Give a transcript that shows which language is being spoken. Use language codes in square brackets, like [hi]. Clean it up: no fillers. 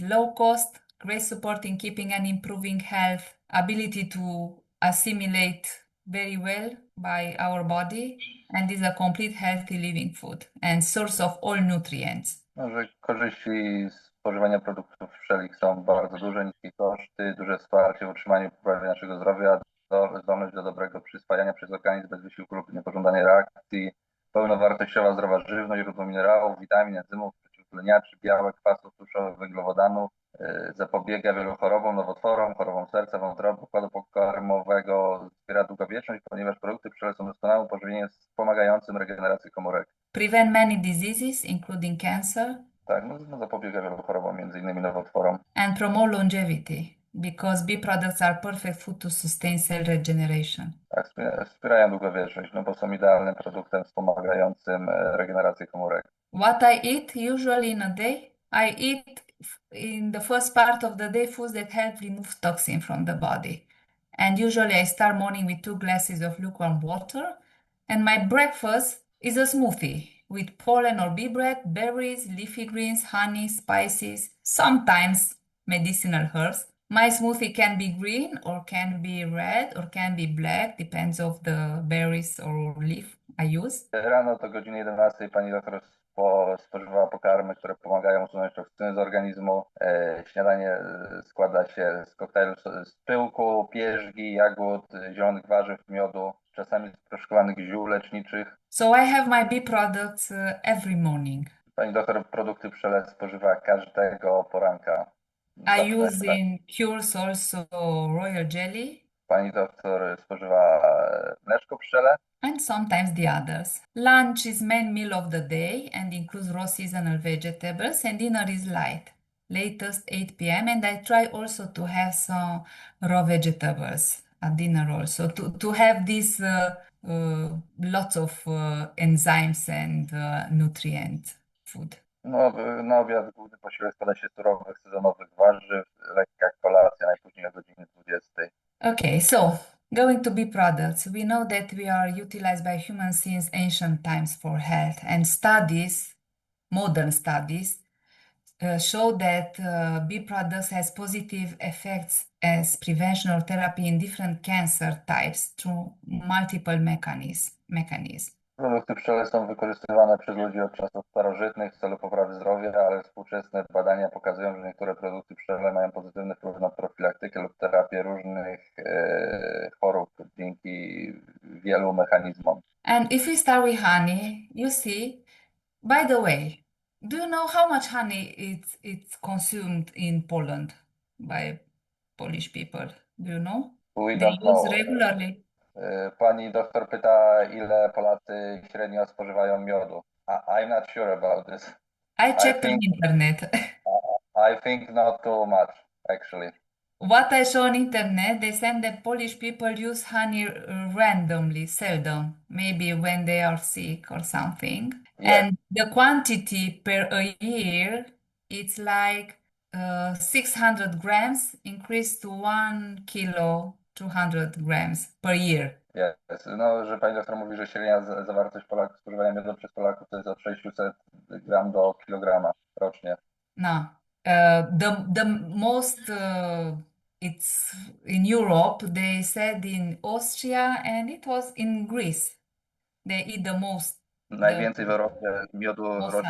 [en] Low cost, great support in keeping and improving health, ability to assimilate very well by our body, and is a complete healthy living food and source of all nutrients. [pl] Może korzyści spożywania produktów pszczelich są bardzo duże, niskie koszty, duże wsparcie w utrzymaniu poprawy naszego zdrowia, zdolność do dobrego przyswajania przez organizm bez wysiłku lub niepożądanej reakcji, pełnowartościowa, zdrowa żywność, źródło minerałów, witamin, enzymów, przeciwutleniaczy, białek, kwasów tłuszczowych, węglowodanów, zapobiega wielu chorobom, nowotworom, chorobom serca, wątroby, układu pokarmowego, wspiera długowieczność, ponieważ produkty pszczele są doskonałym pożywieniem wspomagającym regenerację komórek. [en] Prevent many diseases, including cancer. [pl] Tak, zapobiega wielu chorobom, między innymi nowotworom. [en] And promote longevity, because bee products are perfect food to sustain cell regeneration. [pl] Tak, wspierają długowieczność, bo są idealnym produktem wspomagającym regenerację komórek. [en] What I eat usually in a day? I eat in the first part of the day foods that help remove toxin from the body. And usually I start morning with 2 glasses of lukewarm water. And my breakfast is a smoothie with pollen or bee bread, berries, leafy greens, honey, spices, sometimes medicinal herbs. My smoothie can be green or can be red or can be black, depends of the berries or leaf I use. [pl] Rano to godzinie 11 pani doktor spożywała pokarmy, które pomagają usunąć toksyny z organizmu. Śniadanie składa się z koktajlu z pyłku, pierzgi, jagód, zielonych warzyw, miodu, czasami sproszkowanych ziół leczniczych. [en] So I have my bee products every morning. [pl] Pani doktor produkty pszczele spożywa każdego poranka. [en] I use in cures also royal jelly [pl] Pani doktor spożywa mleczko pszczele. [en] and sometimes the others. Lunch is main meal of the day and includes raw seasonal vegetables, and dinner is light, latest 8 p.m. And I try also to have some raw vegetables at dinner also to have this lots of enzymes and nutrient food. [pl] No, na obiad główny posiłek składa się z surowych, sezonowych warzyw, lekka kolacja, najpóźniej o godzinie 20. [en] Okay, so going to bee products, we know that we are utilized by humans since ancient times for health, and studies, modern studies, show that bee products has positive effects as prevention or therapy in different cancer types through multiple mechanisms. [pl] Produkty pszczele są wykorzystywane przez ludzi od czasów starożytnych w celu poprawy zdrowia, ale współczesne badania pokazują, że niektóre produkty pszczele mają pozytywny wpływ na profilaktykę lub terapię różnych chorób dzięki wielu mechanizmom. [en] And if we start with honey, you see, by the way, do you know how much honey it's consumed in Poland by Polish people? Do you know? We They don't know. use regularly. [pl] Pani doktor pyta, ile Polacy średnio spożywają miodu. [en] I'm not sure about this. I checked on think- internet. I think not too much, actually. What I saw on internet, they said that Polish people use honey randomly, seldom, maybe when they are sick or something. Yeah. And the quantity per a year, it's like 600 grams increased to 1 kilo, 200 grams per year. Yes. [pl] No, że pani doktor mówi, że średnia zawartość Polaków, spożywania miodu przez Polaków to jest od 600 gram do kilograma rocznie. [en] No, the most it's in Europe. They said in Austria and it was in Greece. They eat the most, [pl] Najwięcej w Europie miodu rocznie